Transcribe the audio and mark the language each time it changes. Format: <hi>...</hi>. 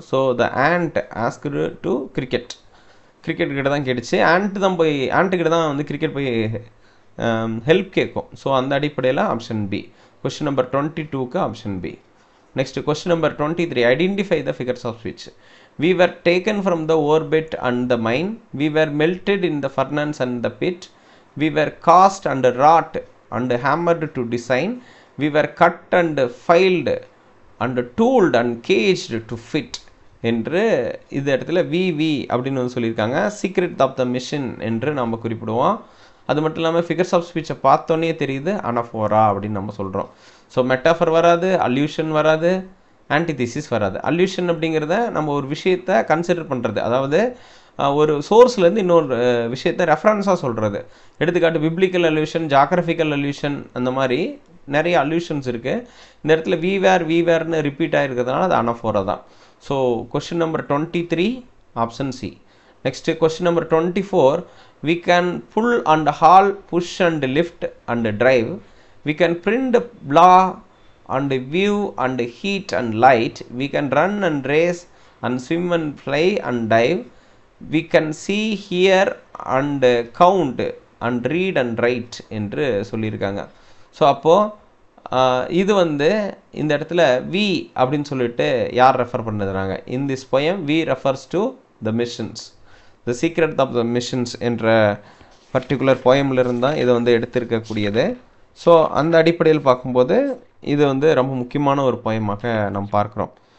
<ta>So the and asked to cricket கிட்ட தான் கேட்டுச்சு. ஆண்ட்டுக்கிட்ட தான் வந்து கிரிக்கெட் போய் ஹெல்ப் கேட்கும். ஸோ அந்த அடிப்படையில் option B. Question number 22க்கு option B.</ta> <en>Next question number 23, identify the figures of speech. We were taken from the orbit and the mine. We were melted in the furnace and the pit. We were cast and wrought and hammered to design. We were cut and filed and tooled and caged to fit.</en> <ta>என்று இந்த இடத்துல we அப்படின்னு வந்து சொல்லியிருக்காங்க. Secret of the machine என்று நம்ம குறிப்பிடுவோம். அது மட்டும் இல்லாமல் ஃபிகர்ஸ் ஆஃப் ஸ்பீச்சை பார்த்தோன்னே தெரியுது அனஃபோரா அப்படின்னு நம்ம சொல்கிறோம். ஸோ மெட்டாஃபர் வராது, அல்யூஷன் வராது, ஆன்டிதீசிஸ் வராது. அல்யூஷன் அப்படிங்கிறத நம்ம ஒரு விஷயத்தை கன்சிடர் பண்ணுறது, அதாவது ஒரு சோர்ஸ்லேருந்து இன்னொரு விஷயத்தை ரெஃபரன்ஸாக சொல்கிறது. எடுத்துக்காட்டு பிப்ளிக்கல் அல்யூஷன், ஜாகிரபிக்கல் அல்யூஷன், அந்த மாதிரி நிறைய அல்யூஷன்ஸ் இருக்குது. இந்த இடத்துல வீவேர்னு ரிப்பீட் ஆகிருக்கிறதுனால அது அனஃபோரா தான். So question number 23 option C.</ta> <en>Next question number 24, we can pull and haul, push and lift and drive. We can print, blah and view and heat and light. We can run and race and swim and fly and dive. We can see, hear and count and read and write</en> <ta>என்று சொல்லியிருக்காங்க. So அப்போது இது வந்து இந்த இடத்துல we அப்படின்னு சொல்லிட்டு யார் ரெஃபர் பண்ணுறாங்க?</ta> <en>In this poem we refers to the machines.</en> <ta>The secret of the missions என்ற பர்டிகுலர் போயம்லேருந்து தான் இதை வந்து எடுத்திருக்கக்கூடியது. ஸோ அந்த அடிப்படையில் பார்க்கும்போது இது வந்து ரொம்ப முக்கியமான ஒரு போயமாக நம்ம பார்க்குறோம்.</ta>